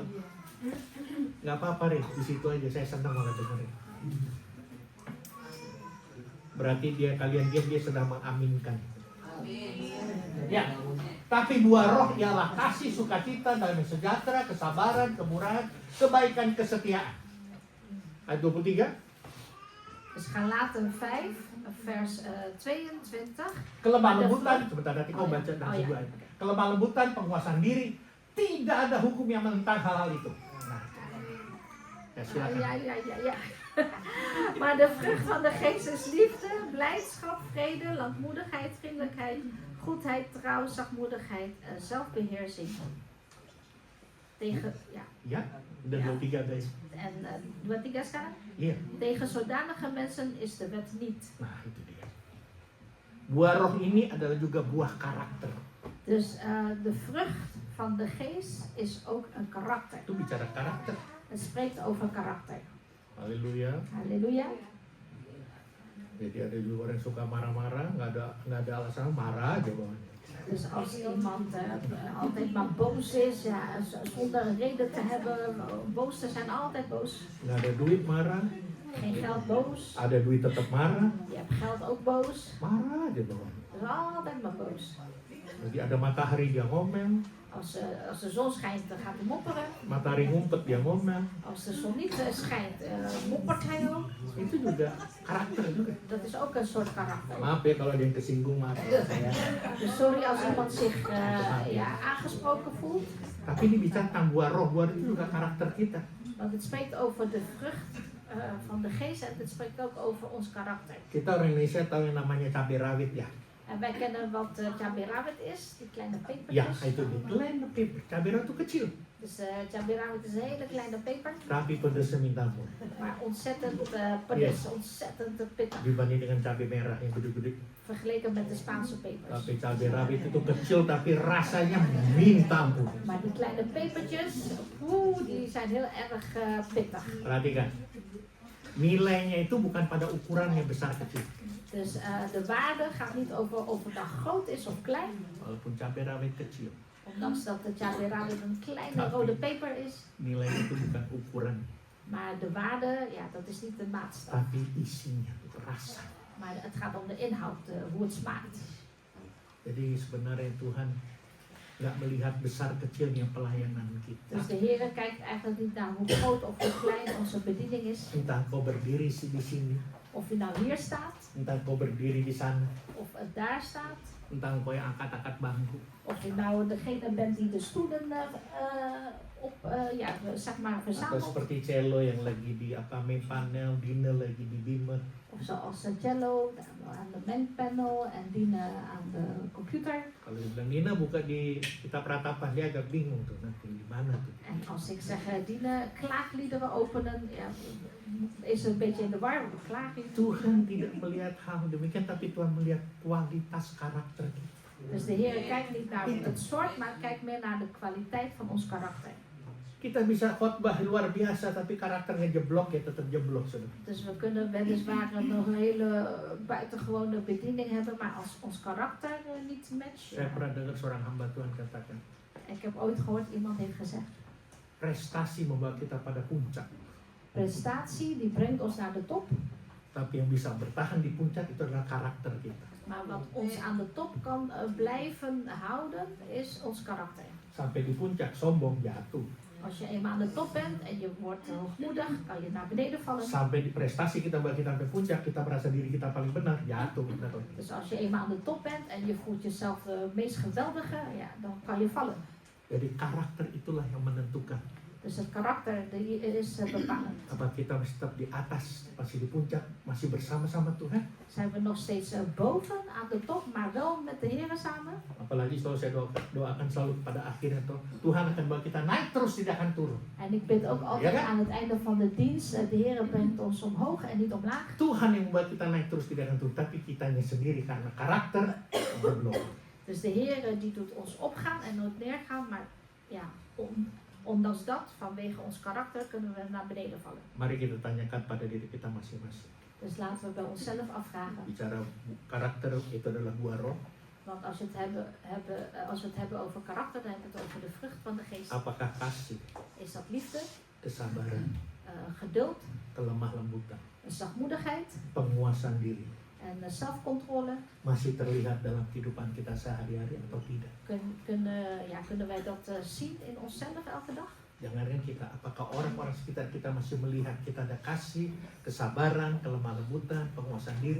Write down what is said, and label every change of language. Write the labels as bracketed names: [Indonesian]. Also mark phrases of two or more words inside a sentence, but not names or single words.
[Indonesian] Nggak apa-apa Rik, di situ aja saya senang banget dengerin. Berarti kalian diam, dia sedang mengaminkan. Ya, tapi buah roh ialah kasih, sukacita, damai sejahtera, kesabaran, kemurahan, kebaikan, kesetiaan. Ayat 23. [Dutch] Dus Galaten 5, vers 22. [Indonesian] Kelemah lembutan, sebentar nanti kau baca dan Oh, ya. ayat. Kelemah lembutan, penguasaan diri, tidak ada hukum yang menentang hal-hal itu. Nah, ya silakan. [Dutch] Ja. Maar de vrucht van de geest is liefde, blijdschap, vrede, langmoedigheid, vriendelijkheid, goedheid, trouw, zachtmoedigheid en zelfbeheersing. Tegen, [Indonesian] Ya, udah 23 guys. en 23 sekarang. Iya. [Dutch] Tegen zodanige mensen is de wet niet. [Indonesian] Nah, itu dia. Buah roh ini adalah juga buah karakter. [Dutch] Dus de vrucht van de geest is ook een karakter. [Indonesian] Itu bicara karakter. [Dutch] Het spreekt over karakter. [Indonesian] Haleluya. [Dutch] Halleluja. [Indonesian] Jadi ada juga orang yang suka marah-marah, nggak ada alasan marah aja bawahnya. [Dutch] Dus als iemand altijd maar boos is, zonder een reden te hebben, boos te zijn, altijd boos. [Indonesian] Nggak ada duit marah, [Dutch] Geen geld boos. [Indonesian] ada duit tetap marah, [Dutch] Je hebt geld ook boos. [Indonesian] marah aja bawahnya. [Dutch] Dus altijd maar boos. [Indonesian] Jadi ada matahari dia ngomel, [Dutch] Als de zon schijnt, dan gaat hij mopperen. [Indonesian] matahari ngumpet dia ngomel. [Dutch] Als de zon niet schijnt, moppert hij ook. [Indonesian] Itu juga karakter juga. [Dutch] Dat is ook een soort karakter. [Indonesian] Maaf ya kalau ada yang kesinggung, maaf ya saya. [Dutch] Dus sorry als iemand zich aangesproken voelt. [Indonesian] Tapi ini bicara tentang buah roh itu juga karakter kita. [Dutch] Want het spreekt over de vrucht van de geest en het spreekt ook over ons karakter. [Indonesian] Kita orang Indonesia tahu yang namanya cabai rawit ya. [Dutch] En wij kennen wat [Indonesian] cabai rawit [Dutch] is, die kleine [Indonesian] Ya, [Dutch] pepertjes. [Indonesian] itu dia. [Dutch] Kleine peper. [Indonesian] Cabai rawit itu kecil, [Dutch] Dus [Indonesian] cabai rawit [Dutch] is een hele kleine peper, [Indonesian] tapi pedasnya minta ampun. [Dutch] maar ontzettend pedes, ontzettend pittig. [Indonesian] Dibanding dengan cabai merah yang gede-gede. [Dutch] Vergeleken met de Spaanse pepers. [Indonesian] Tapi cabai rawit itu kecil tapi rasanya minta ampun. [Dutch] Maar die kleine pepertjes, die zijn heel erg pittig. [Indonesian] Perhatikan. Nilainya itu bukan pada ukurannya besar kecil. [Dutch] Dus de waarde gaat niet over of het nou groot is of klein. [Indonesian] Walaupun cabai rawit kecil, [Dutch] Ondanks dat de [Indonesian] cabai rawit [Dutch] een kleine rode peper is. [Indonesian] nilai itu bukan ukuran, [Dutch] Maar de waarde, dat is niet de maatstaf. [Indonesian] tapi isinya, rasa. [Dutch] Maar het gaat om de inhoud, hoe het smaakt. [Indonesian] Jadi sebenarnya Tuhan nggak melihat besar kecilnya pelayanan kita. [Dutch] Dus de Heer kijkt eigenlijk niet naar hoe groot of hoe klein onze bediening is. [Indonesian] Entah kau berdiri di sini, [Dutch] Of je nou hier staat, [Indonesian] entah kau berdiri di sana, [Dutch] of het daar staat. [Indonesian] entah kau yang angkat-angkat bangku. [Dutch] Of je nou degene bent die de stoelen [Indonesian] Atau [Dutch] verzamelt. [Indonesian] seperti Cello yang lagi di [English] main panel, [Indonesian] Dina lagi di Beamer. [Dutch] Of zoals cello, aan de mengpanel en dienen aan de computer. [Indonesian] Kalau dibilang Nina buka di kitab ratapan, dia agak bingung tuh nanti gimana tuh. [Dutch] En als ik zeg dienen klaagliederen openen, ja, is het een beetje in de war, want klaagliederen. [Indonesian] Tuhan tidak melihat hal demikian, tapi Tuhan melihat kualitas karakter kita. [Dutch] Dus de Heer kijkt niet naar het soort, maar kijkt meer naar de kwaliteit van ons karakter. [Indonesian] Kita bisa khotbah luar biasa, tapi karakternya jeblok ya tetap jeblok. Saudara. [Dutch] Dus we kunnen weliswaar nog een hele buitengewone bediening hebben, maar als ons karakter niet matcht. [Indonesian] Saya pernah dengar seorang hamba Tuhan katakan, [Dutch] Ik heb ooit gehoord, iemand heeft gezegd, [Indonesian] prestasi membawa kita pada puncak. [Dutch] prestatie die brengt ons naar de top, [Indonesian] Tapi yang bisa bertahan di puncak itu adalah karakter kita. [Dutch] maar wat ons aan de top kan blijven houden, is ons karakter. [Indonesian] Sampai di puncak sombong jatuh. [Dutch] Als je eenmaal aan de top bent en je wordt hoogmoedig, kan je naar beneden vallen. [Indonesian] Sampai di prestasi kita bagi sampai puncak, kita merasa diri kita paling benar, jatuh. [Dutch] Dus als je eenmaal aan de top bent en je voelt jezelf de meest geweldige, ja, dan kan je vallen. [Indonesian] Jadi karakter itulah yang menentukan. [Dutch] Dus het karakter die is bepalend. [Indonesian] Apa kita masih tetap di atas, masih di puncak, masih bersama-sama Tuhan? [Dutch] Zijn we nog steeds boven aan de top, maar wel met de Heer samen? [Indonesian] Apalagi selalu saya doakan selalu pada akhirnya Tuhan akan bawa kita naik terus, tidak akan turun. [Dutch] En ik bid ook altijd Ja, aan het einde van de dienst, de Heer brengt ons omhoog en niet omlaag. [Indonesian] Tuhan yang membuat kita naik terus, tidak akan turun, tapi kitanya sendiri karena karakter belum. [Dutch] Dus de Heer die doet ons opgaan en nooit neergaan, maar ja, ondanks dat, vanwege ons karakter, kunnen we naar beneden vallen. [Indonesian] Mari kita tanyakan pada diri kita masing-masing. [Dutch] Dus laten we bij onszelf afvragen. [Indonesian] Bicara karakter itu adalah buah roh. [Dutch] Want als we het hebben over karakter, dan hebben we het over de vrucht van de geest. [Indonesian] Apakah kasih, [Dutch] Is dat liefde, [Indonesian] kesabaran, [Dutch] geduld, [Indonesian] kelemah lembutan, [Dutch] zachtmoedigheid [Indonesian] penguasaan diri [Dutch] en zelfcontrole? [Indonesian] masih terlihat dalam kehidupan kita sehari-hari atau tidak? [Dutch] Kunnen wij dat zien in onszelf elke dag? [Indonesian] Jangan kita, apakah orang-orang sekitar kita masih melihat kita ada kasih, kesabaran, kelemah lembutan, penguasaan diri?